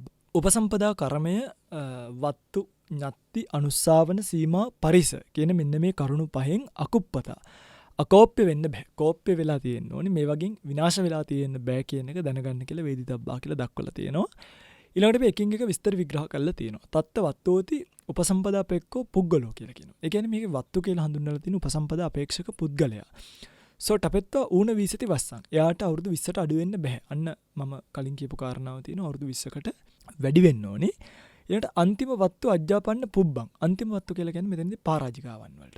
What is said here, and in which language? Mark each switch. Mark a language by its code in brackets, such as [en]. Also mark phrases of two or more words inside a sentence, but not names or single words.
[si] උපසම්පදා කර්මය වත්තු ඤත්ති අනුස්සාවන සීමා පරිස කියන මෙන්න මේ කරුණු පහෙන් අකුප්පතා අකෝප්‍ය වෙන්න බෑ. කෝප්‍ය වෙලා තියෙන්න ඕනේ. මේ වගේ විනාශ වෙලා තියෙන්න බෑ කියන එක දැනගන්න කියලා වේදිතබ්බා කියලා දක්වලා තියෙනවා. ඊළඟට අපි එකින් එක විස්තර විග්‍රහ කරලා තියෙනවා. [pi] තත්ත වත්තෝති උපසම්පදා අපේක්ෂෝ පුද්ගලෝ [si] කියලා කියනවා. ඒ කියන්නේ මේකේ වත්තු කියලා හඳුන්වලා තියෙන උපසම්පදා අපේක්ෂක පුද්ගලයා. [pi] ටපෙත්වා ඌන වීසති වස්සන්. [si] එයාට අවුරුදු 20ට අඩු වෙන්න බෑ. අන්න මම කලින් කියපු කාරණාව තියෙනවා. අවුරුදු 20කට වැඩි වෙන්න ඕනේ. ඊළඟට [pi] අන්තිම වත්තු අජ්ජාපන්න පුබ්බං. [si] අන්තිම වත්තු කියලා කියන්නේ මෙතනදී පරාජිකාවන් වලට.